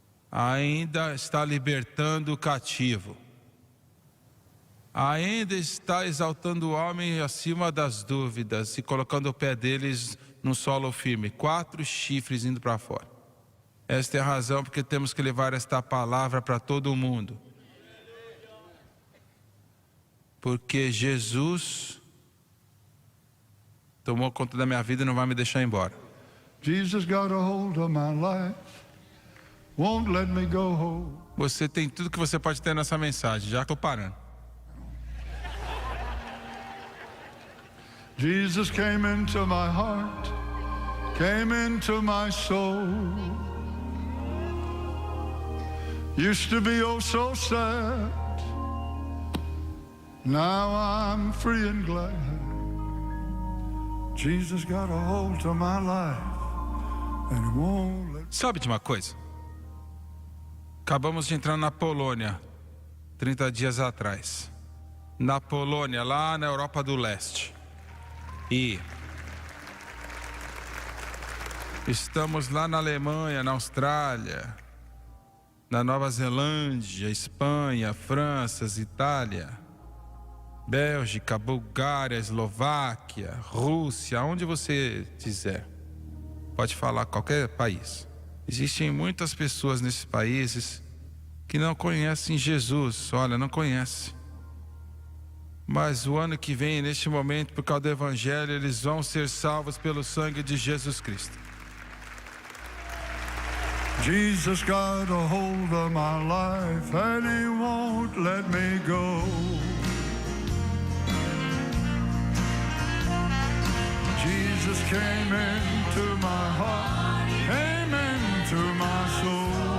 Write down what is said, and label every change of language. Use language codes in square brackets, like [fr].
[pt] Ainda está libertando o cativo. Ainda está exaltando o homem acima das dúvidas e colocando o pé deles no solo firme. 4 chifres indo para fora. Esta é a razão porque temos que levar esta palavra para todo mundo. Porque Jesus tomou conta da minha vida e não vai me deixar embora. [en] Jesus got a hold of my life, won't let me go. [pt] Você tem tudo que você pode ter nessa mensagem. Já estou parando. [en] Jesus came into my heart, came into my soul. Used to be oh so sad, now I'm free and glad. Jesus got a hold of my life, and he won't let... [pt] Sabe de uma coisa? Acabamos de entrar na Polônia, 30 dias atrás. Na Polônia, lá na Europa do Leste. E estamos lá na Alemanha, na Austrália, na Nova Zelândia, Espanha, França, Itália, Bélgica, Bulgária, Eslováquia, Rússia, onde você quiser. Pode falar qualquer país. Existem muitas pessoas nesses países que não conhecem Jesus. Olha, não conhecem. Mas o ano que vem, neste momento, por causa do Evangelho, eles vão ser salvos pelo sangue de Jesus Cristo. [en] Jesus got a hold of my life, and he won't let me go. Jesus came into my heart, came into my soul.